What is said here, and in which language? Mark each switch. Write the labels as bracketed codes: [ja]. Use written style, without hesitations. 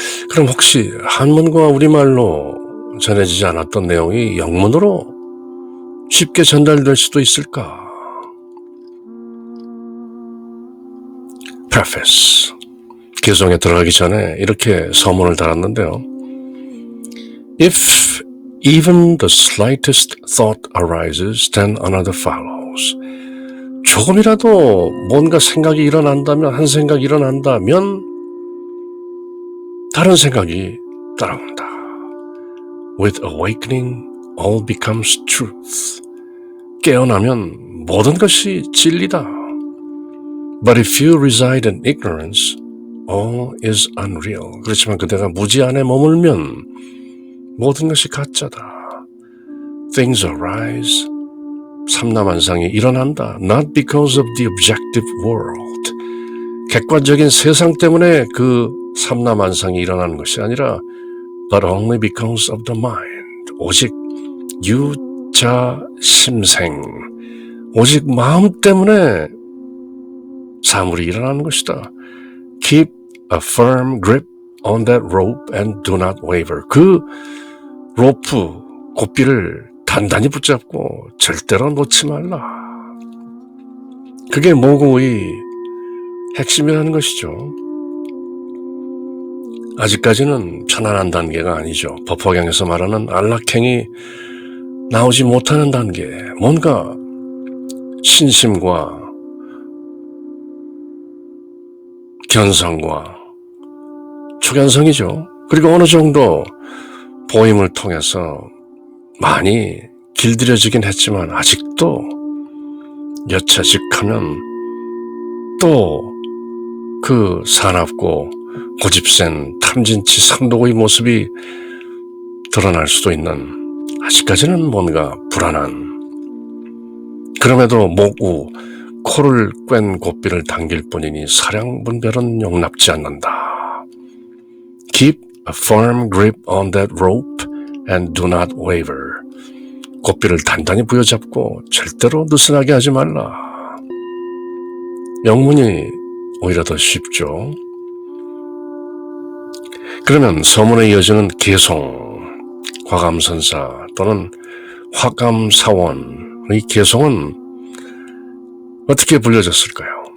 [ko] 그럼 혹시 한문과 우리말로 전해지지 않았던 내용이 영문으로 쉽게 전달될 수도 있을까? Preface 개성에 들어가기 전에 이렇게 서문을 달았는데요. [en] If even the slightest thought arises, then another follows. [ko] 조금이라도 뭔가 생각이 일어난다면, 한 생각이 일어난다면 다른 생각이 따라온다. [en] With awakening, all becomes truth. [ko] 깨어나면 모든 것이 진리다. [en] But if you reside in ignorance, all is unreal. [ko] 그렇지만 그대가 무지 안에 머물면 모든 것이 가짜다. [en] Things arise. [ko] 삼라만상이 일어난다. [en] Not because of the objective world. [ko] 객관적인 세상 때문에 그 삼라만상이 일어나는 것이 아니라 [en] but only because of the mind. [ko] 오직 유자심생. 오직 마음 때문에 사물이 일어나는 것이다. [en] Keep a firm grip on that rope and do not waver. [ko] 그 로프, 고삐를 단단히 붙잡고 절대로 놓지 말라. 그게 모구의 핵심이라는 것이죠. 아직까지는 편안한 단계가 아니죠. 법화경에서 말하는 안락행이 나오지 못하는 단계. 뭔가 신심과 견성과 초견성이죠. 그리고 어느 정도 보임을 통해서 많이 길들여지긴 했지만 아직도 여차직하면 또 그 사납고 고집센 탐진치 상도의 모습이 드러날 수도 있는 아직까지는 뭔가 불안한 그럼에도 모구 코를 꽹 고삐를 당길 뿐이니 사량분별은 용납지 않는다. [en] Keep a firm grip on that rope and do not waver. [ko] 고삐를 단단히 부여잡고 절대로 느슨하게 하지 말라. 영문이 오히려 더 쉽죠. 그러면 서문에 이어지는 개송, 과감선사 또는 화감사원의 개송은 어떻게 불려졌을까요?